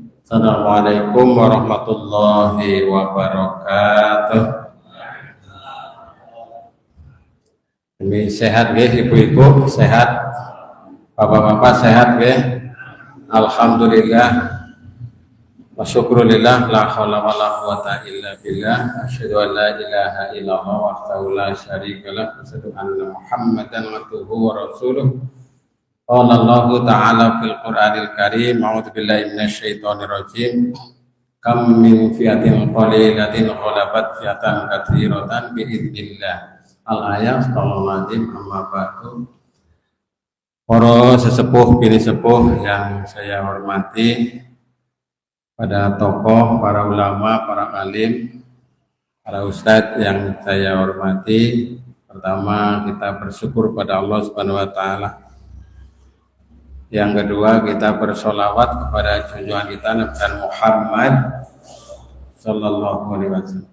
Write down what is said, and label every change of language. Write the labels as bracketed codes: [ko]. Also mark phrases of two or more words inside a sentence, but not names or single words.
[ar] السلام عليكم ورحمة الله وبركاته. [id] Ini sehat nggih ibu-ibu, sehat, bapak-bapak sehat nggih? [ar] الحمد لله. وشكرا لله, لا حول ولا قوة إلا بالله. أشهد أن لا إله إلا الله وحده لا شريك له، وأشهد أن محمدا عبده ورسوله. قال الله تعالى في القرآن الكريم، أعوذ بالله من الشيطان الرجيم. كم من فئة قليلة غلبت فئة كثيرة بإذن الله. الآية أستغفر الله العظيم. أما بعد. [id] Para sesepuh bini sepuh yang saya hormati, pada tokoh, para ulama, para alim, para ustadz yang saya hormati, pertama kita bersyukur pada Allah [ar] سبحانه وتعالى. [id] Yang kedua, kita bersolawat kepada junjungan kita Nabi Muhammad [ar] صلى الله عليه وسلم.